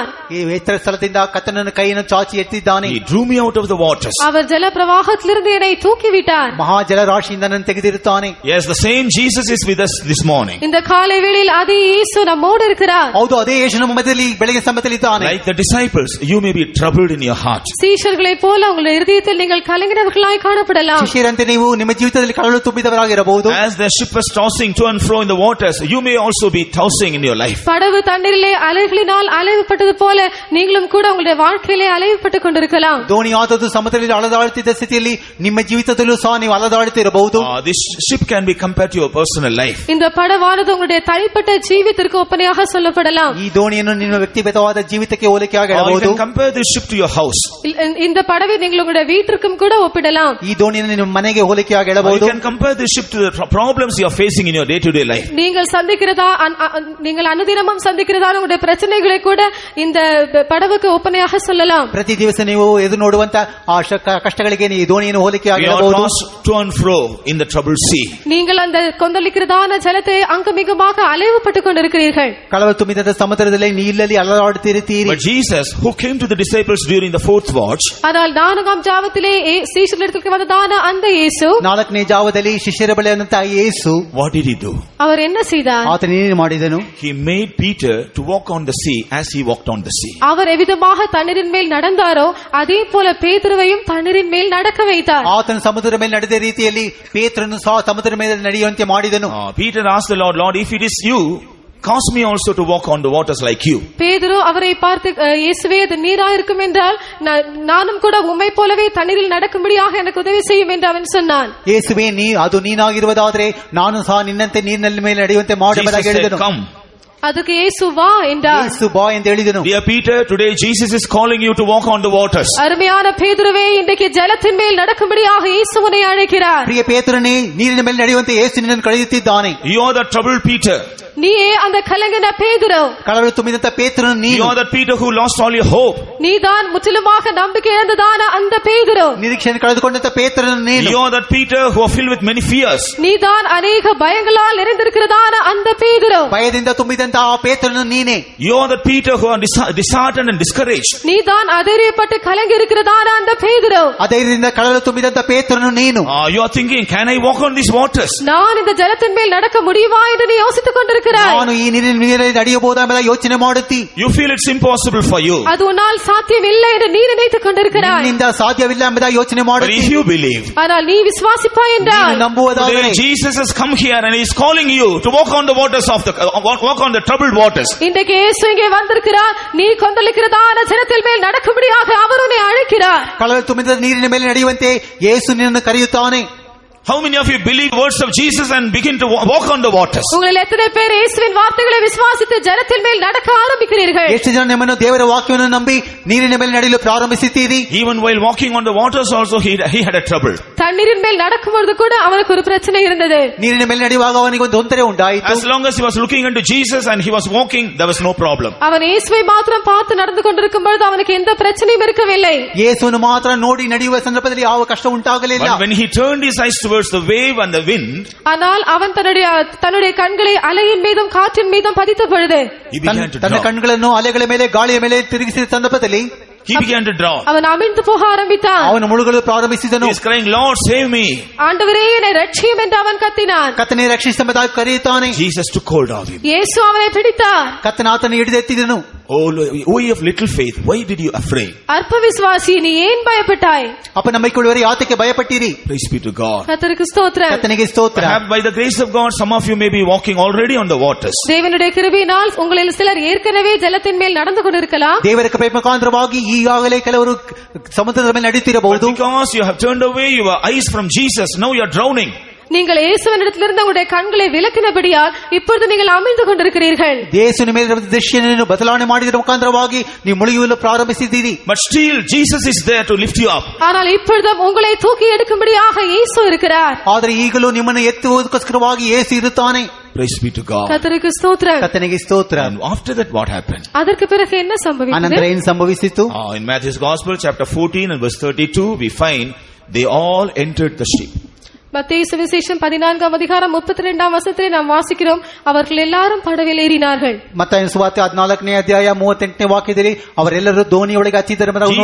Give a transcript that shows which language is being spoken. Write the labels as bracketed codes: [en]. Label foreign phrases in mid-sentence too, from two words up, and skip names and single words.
[kn] ಈ ಎತ್ತರ ಸ್ಥಳದಿಂದ ಕರ್ತನನ್ನು ಕೈಯನ್ನು ಚಾಚಿ ಎತ್ತಿದ್ದಾನೆ. [en] He drew me out of the waters. [ta] அவர் ஜல பிரவாகத்திலிருந்து என்னை தூக்கி விட்டார். [kn] ಮಹಾ ಜಲರಾಶಿಯಿಂದ ನನ್ನನ್ನು ತೆಗೆದಿರುತ್ತಾನೆ. [en] Yes, the same Jesus is with us this morning. [ta] இந்த காலை வேளையில் அதே இயேசு நம்மோடு இருக்கிறார். [kn] ಹೌದು, ಅದೇ ಯೇಸು ನಮ್ಮ ಮಧ್ಯದಲ್ಲಿ ಬೆಳಗ್ಗೆ ಸಮಯದಲ್ಲಿ ಇದ್ದಾನೆ. [en] Like the disciples, you may be troubled in your heart. [ta] சீஷர்களைப் போல உங்கள் இதயத்தில் நீங்கள் கலங்கினவர்களாய் காணப்படலாம். [kn] ಶಿಷ್ಯರಂತೆ ನೀವು ನಿಮ್ಮ ಜೀವಿತದಲ್ಲಿ ಕಳವಳ ತುಂಬಿದವರಾಗಿರಬಹುದು. [en] As the ship was tossing to and fro in the waters, you may also be tossing in your life. [ta] படகு தண்ணீரிலே அலைகளினால் அலைவுபட்டது போல நீங்களும் கூட உங்களுடைய வாழ்க்கையிலே அலைவுபட்டுக் கொண்டிருக்கலாம். [kn] ದೋಣಿ ಆದದ್ದು ಸಮುದ್ರದಲ್ಲಿ ಅಲೆದಾಡುತ್ತಿದ್ದ ಸ್ಥಿತಿಯಲ್ಲಿ ನಿಮ್ಮ ಜೀವಿತದಲ್ಲೂ ಸಹ ನೀವು ಅಲೆದಾಡುತ್ತಿರಬಹುದು. [en] This ship can be compared to your personal life. [ta] இந்த படவானது உங்களுடைய தனிப்பட்ட ஜீவிதத்திற்கு ஒப்பனையாக சொல்லப்படலாம். [kn] ಈ ದೋಣಿಯನ್ನು ನಿಮ್ಮ ವ್ಯಕ್ತಿಗತವಾದ ಜೀವಿತಕ್ಕೆ ಹೋಲಿಕೆಯಾಗಿ [en] You [kn] ಹೇಳಬಹುದು. [en] can compare this ship to your house. [ta] இந்த படவை நீங்கள் உங்களுடைய வீட்டிற்கும் கூட ஒப்பிடலாம். [kn] ಈ ದೋಣಿಯನ್ನು ನಿಮ್ಮ ಮನೆಗೆ ಹೋಲಿಕೆಯಾಗಿ [en] You [kn] ಹೇಳಬಹುದು. [en] can compare this ship to the problems you are facing in your day-to-day life. [ta] நீங்கள் சந்திக்கிறதா நீங்கள் அனுதினமும் சந்திக்கிறதா உங்களுடைய பிரச்சனைகளை கூட இந்த படவுக்கு ஒப்பனையாக சொல்லலாம். [kn] ಪ್ರತಿ ದಿವಸ ನೀವು ಎದುರು ನೋಡುವಂತ ಆ ಕಷ್ಟಗಳಿಗೆ ಈ ದೋಣಿಯನ್ನು ಹೋಲಿಕೆಯಾಗಿ [en] You are [kn] ಹೇಳಬಹುದು. [en] tossed to and fro in the troubled sea. [ta] நீங்கள் அந்த கொந்தளிக்கிறதான ஜலத்தை அங்குமிங்குமாக அலைவுபட்டுக் கொண்டிருக்கிறீர்கள். [kn] ಕಳವಳ ತುಂಬಿದ ಸಮುದ್ರದಲ್ಲಿ ನೀರಲ್ಲಿ ಅಲೆದಾಡುತ್ತಿರುತ್ತೀರಿ. [en] But Jesus, who came to the disciples during the fourth watch, [ta] ஆனால் நான்காம் ஜாவத்திலே சீஷர்களிடத்திற்கு வந்ததான அந்த இயேசு, [kn] ನಾಲ್ಕನೇ ಜಾವದಲ್ಲಿ ಶಿಷ್ಯರ ಬಳಿ ಬಂದಂತಹ ಯೇಸು [en] what did he do? [ta] அவர் என்ன செய்தார்? [kn] ಆತನು ಏನು ಮಾಡಿದನು? [en] He made Peter to walk on the sea as he walked on the sea. [ta] அவர் எவ்விதமாக தண்ணீரின் மேல் நடந்தாரோ அதே போல பேதுருவையும் தண்ணீரின் மேல் நடக்க வைத்தார். [kn] ಆತನು ಸಮುದ್ರದ ಮೇಲೆ ನಡೆದ ರೀತಿಯಲ್ಲಿ ಪೇತ್ರನು ಸಹ ಸಮುದ್ರದ ಮೇಲೆ ನಡೆಯುವಂತೆ ಮಾಡಿದನು. [en] Peter asked the Lord, Lord, if it is you, cause me also to walk on the waters like you. [ta] பேதுரு அவரை பார்த்து, இயேசுவே அது நீரா இருக்கும் என்றால் நானும் கூட உம்மை போலவே தண்ணீரில் நடக்கும்படியாக எனக்கு உதவி செய்யும் என்று அவன் சொன்னான். [kn] ಯೇಸುವೆ, ಅದು ನೀನಾಗಿರುವುದಾದರೆ ನಾನು ಸಹ ನಿನ್ನಂತೆ ನೀರಿನ ಮೇಲೆ ನಡೆಯುವಂತೆ ಮಾಡುವುದಾಗಿ ಹೇಳಿದನು. [en] Come. [ta] அதுக்கு இயேசு வா என்றார். [kn] ಯೇಸು ಬಾ ಎಂದು ಹೇಳಿದನು. [en] Dear Peter, today Jesus is calling you to walk on the waters. [ta] அருமையான பேதுருவே, இன்றைக்கு ஜலத்தின் மேல் நடக்கும்படியாக இயேசு உன்னை அழைக்கிறார். [kn] ಪ್ರಿಯ ಪೇತ್ರನೇ, ನೀರಿನ ಮೇಲೆ ನಡೆಯುವಂತೆ ಯೇಸು ನಿನ್ನನ್ನು ಕರೆಯುತ್ತಿದ್ದಾನೆ. [en] You are the troubled Peter. [ta] நீயே அந்த கலங்கின பேதுரு. [kn] ಕಳವಳ ತುಂಬಿದಂತ ಪೇತ್ರನು [en] You [kn] ನೀನು. [en] are the Peter who lost all your hope. [ta] நீதான் முற்றிலுமாக நம்பிக்கை இழந்ததான அந்த பேதுரு. [kn] ನಿರೀಕ್ಷೆಯನ್ನು ಕಳೆದುಕೊಂಡಂತ ಪೇತ್ರನು ನೀನು. [en] You are that Peter who are filled with many fears. [ta] நீதான் அநேக பயங்களால் நிறைந்திருக்கிறதான அந்த பேதுரு. [kn] ಭಯದಿಂದ ತುಂಬಿದಂತ ಆ ಪೇತ್ರನು ನೀನೇ. [en] You are that Peter who are disheartened and discouraged. [ta] நீதான் அதிரியப்பட்டு கலங்கி இருக்கிறதான அந்த பேதுரு. [kn] ಅಧೈರ್ಯದಿಂದ ಕಳವಳ ತುಂಬಿದಂತ ಪೇತ್ರನು ನೀನು. [en] You are thinking, can I walk on these waters? [ta] நான் இந்த ஜலத்தின் மேல் நடக்க முடியுமா என்று நீ யோசித்துக் கொண்டிருக்கிறாய். [kn] ನಾನು ಈ ನೀರಿನಲ್ಲಿ ನಡೆಯಬಹುದಾ ಎಂಬ ಯೋಚನೆ ಮಾಡುತ್ತಿ. [en] You feel it's impossible for you. [ta] அது உன்னால் சாத்தியமில்லை என்று நீ நினைத்துக் கொண்டிருக்கிறாய். [kn] ನಿನ್ನಿಂದ ಸಾಧ್ಯವಿಲ್ಲ ಎಂಬ ಯೋಚನೆ [en] But [kn] ಮಾಡುತ್ತಿ. [en] if you believe, [ta] ஆனால் நீ விசுவாசிப்பாய் என்றால், [kn] ನೀನು ನಂಬುವುದಾದರೆ [en] today Jesus has come here and he is calling you to walk on the waters of the walk on the troubled waters. [ta] இன்றைக்கு இயேசு இங்கே வந்திருக்கிறார். நீ கொந்தளிக்கிறதான ஜலத்தின் மேல் நடக்கும்படியாக அவர் உன்னை அழைக்கிறார். [kn] ಕಳವಳ ತುಂಬಿದ ನೀರಿನ ಮೇಲೆ ನಡೆಯುವಂತೆ ಯೇಸು ನಿನ್ನನ್ನು ಕರೆಯುತ್ತಾನೆ. [en] How many of you believe words of Jesus and begin to walk on the waters? [ta] உங்களில் எத்தனை பேர் இயேசுவின் வார்த்தைகளை விசுவாசித்து ஜலத்தின் மேல் நடக்க ஆரம்பிக்கிறீர்கள்? [kn] ಎಷ್ಟು ಜನ ನಿಮ್ಮನ್ನು ದೇವರ ವಾಕ್ಯವನ್ನು ನಂಬಿ ನೀರಿನ ಮೇಲೆ ನಡೆಯಲು ಪ್ರಾರಂಭಿಸುತ್ತೀರಿ? [en] Even while walking on the waters also he had a trouble. [ta] தண்ணீரின் மேல் நடக்கும்போது கூட அவனுக்கு ஒரு பிரச்சனை இருந்தது. [kn] ನೀರಿನ ಮೇಲೆ ನಡೆಯುವಾಗ ಅವನಿಗೆ ಒಂದು ತೊಂದರೆ ಉಂಟಾಯಿತು. [en] As long as he was looking into Jesus and he was walking, there was no problem. [ta] அவன் இயேசுவை மாத்திரம் பார்த்து நடந்து கொண்டிருக்கும் பொழுது அவனுக்கு எந்த பிரச்சனையும் இருக்கவில்லை. [kn] ಯೇಸುವನ್ನು ಮಾತ್ರ ನೋಡಿ ನಡೆಯುವ ಸಂದರ್ಭದಲ್ಲಿ ಯಾವ ಕಷ್ಟ ಉಂಟಾಗಲಿಲ್ಲ. [en] But when he turned his eyes towards the wave and the wind, [ta] ஆனால் அவன் தன்னுடைய கண்களை அலையின் மீதும் காற்றின் மீதும் பதித்த பொழுது [en] he began to [kn] ತನ್ನ [en] drown. [kn] ಕಣ್ಣುಗಳನ್ನು ಅಲೆಗಳ ಮೇಲೆ ಗಾಳಿಯ ಮೇಲೆ ತಿರುಗಿಸಿದ ಸಂದರ್ಭದಲ್ಲಿ [en] He began to drown. [ta] அவன் அமிழ்ந்து போக ஆரம்பித்தான். [kn] ಅವನು ಮುಳುಗಲು ಪ್ರಾರಂಭಿಸಿದನು. [en] He is crying, Lord, save me. [ta] ஆண்டவரே என்னை ரட்சியும் என்று அவன் கத்தினான். [kn] ಕರ್ತನೇ ರಕ್ಷಿಸೆಂಬುದಾಗಿ ಕರೆಯುತ್ತಾನೆ. [en] Jesus took hold of him. [ta] இயேசு அவனை பிடித்தார். [kn] ಕರ್ತನ ಆತನ ಹಿಡಿದೆತ್ತಿದನು. [en] Oh, ye of little faith, why did you afraid? [ta] அற்ப விசுவாசி, நீ ஏன் பயப்பட்டாய்? [kn] ಅಪ್ಪ ನಂಬಿಕೊಳ್ಳುವರೆ ಯಾತಕ್ಕೆ ಭಯಪಟ್ಟಿರಿ? [en] Praise be to God. [ta] கர்த்தருக்கு ஸ்தோத்திரம். [kn] ಕರ್ತನಿಗೆ ಸ್ತೋತ್ರ. [en] Perhaps by the grace of God, some of you may be walking already on the waters. [ta] தேவனுடைய கிருபையினால் உங்களில் சிலர் ஏற்கனவே ஜலத்தின் மேல் நடந்து கொண்டிருக்கலாம். [kn] ದೇವರ ಕೃಪೆಯ ಮುಖಾಂತರವಾಗಿ ಈಗಾಗಲೇ ಕೆಲವರು ಸಮುದ್ರದ ಮೇಲೆ [en] But [kn] ನಡೆಯುತ್ತಿರಬಹುದು. [en] because you have turned away your eyes from Jesus, now you are drowning. [ta] நீங்கள் இயேசுவினிடத்திலிருந்து உங்களுடைய கண்களை விலக்கினபடியால் இப்பொழுது நீங்கள் அமிழ்ந்து கொண்டிருக்கிறீர்கள். [kn] ಯೇಸುವಿನ ಮೇಲೆ ದೃಷ್ಟಿಯನ್ನು ಬದಲಾವಣೆ ಮಾಡಿದ ಮುಖಾಂತರವಾಗಿ ನೀವು ಮುಳುಗಲು ಪ್ರಾರಂಭಿಸಿದ್ದೀರಿ. [en] But still, Jesus is there to lift you up. [ta] ஆனால் இப்பொழுதும் உங்களை தூக்கி எடுக்கும்படியாக இயேசு இருக்கிறார். [kn] ಆದರೆ ಈಗಲೂ ನಿಮ್ಮನ್ನು ಎತ್ತುವುದಕ್ಕೋಸ್ಕರವಾಗಿ ಯೇಸು ಇರುತ್ತಾನೆ. [en] Praise be to God. [ta] கர்த்தருக்கு ஸ்தோத்திரம். [kn] ಕರ್ತನಿಗೆ ಸ್ತೋತ್ರ. [en] And after that, what happened? [ta] அதற்கு பிறகு என்ன [kn] ಅನಂತರ [ta] சம்பவித்தது? [kn] ಏನು ಸಂಭವಿಸಿತು? [en] In Matthew's Gospel, chapter 14 and verse 32, we find they all entered the ship. [ta] மத்தேயு சுவிசேஷம் 14 அதிகாரம் 32 வசனத்திலே நாம் வாசிக்கிறோம், அவர்கள் எல்லாரும் படவில் ஏறினார்கள். [kn] ಮತ್ತಾಯನ ಸುವಾರ್ತೆ 14ನೇ ಅಧ್ಯಾಯ 38ನೇ ವಾಕ್ಯದಲ್ಲಿ ಅವರೆಲ್ಲರೂ ದೋಣಿಯೊಳಗೆ ಹತ್ತಿದರೆಂಬುದನ್ನು ನಾವು